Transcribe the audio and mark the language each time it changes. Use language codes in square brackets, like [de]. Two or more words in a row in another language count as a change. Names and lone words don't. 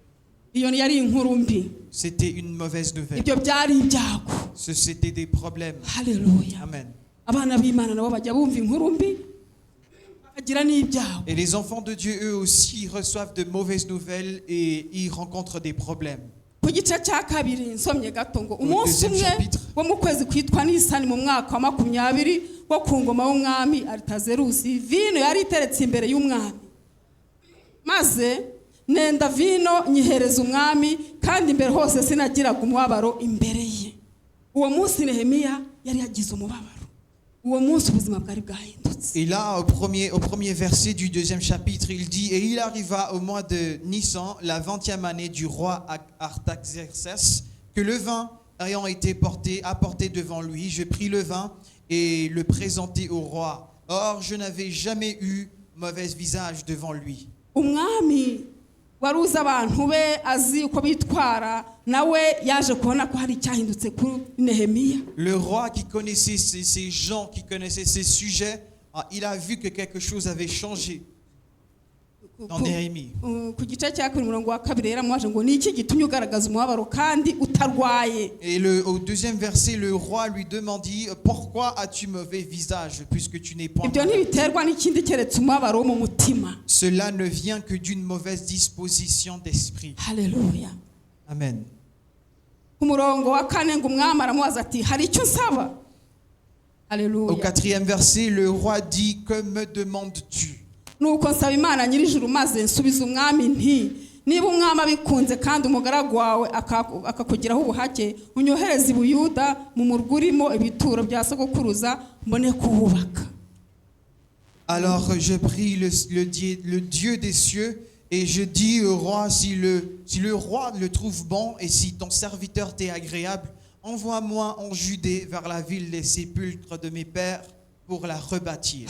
[fr] C'était une mauvaise nouvelle. C'était des problèmes. Alléluia. Amen. Et les enfants de Dieu, eux aussi, reçoivent de mauvaises nouvelles et ils rencontrent des problèmes. [rw] nenda vino nyihereza umwami kandi imbere hose sinagiraga umubabaro imbere ye. Uwo munsi Nehemiya yari yagize umubabaro. Uwo munsi ubuzima bwari bwahindutse. [fr] Et là au premier verset du deuxième chapitre, il dit: et il arriva au mois de Nissan, la 20e année du roi Artaxerxès, que le vin ayant été apporté devant lui, je pris le vin et le présentai au roi. Or je n'avais jamais eu mauvais visage devant lui. [rw] Umwami waruza abantu be azi uko bitwara nawe yaje kubona ko hari cyahindutse kuri Nehemiya. [fr] Le roi qui connaissait ces gens, qui connaissait ces sujets, il a vu que quelque chose avait changé dans Néhémie. [rw] Ku gice cya 2 yaramwaje ngo niki gitumye ugaragaza umubabaro kandi utarwaye. [fr] Et au deuxième verset, le roi lui demandit: pourquoi as-tu mauvais visage puisque tu n'es point malade? [rw] Ibyo ntibiterwa n'ikindi keretse umubabaro wo mu mutima. [fr] Cela ne vient que d'une mauvaise disposition d'esprit. Alléluia. Amen. [rw] Ku murongo wa 4 ngo umwami aramubaza ati hari icyo nsaba? [fr] Alléluia. Au 4e verset, le roi dit: que me demandes-tu? [rw] Nuko nsaba Imana nyirijuru maze nsubiza umwami nti niba umwami abikunze kandi umugaragu wawe akakugiraho ubuhake unyohereza i Buyuda mu murwa urimo ibituro bya sogokuruza mbone kuhubaka. [fr] Alors je prie le Dieu des cieux et je dis au roi: si le roi le trouve bon et si ton serviteur t'est agréable, envoie-moi en Judée vers la ville des sépulcres de mes pères pour la rebâtir.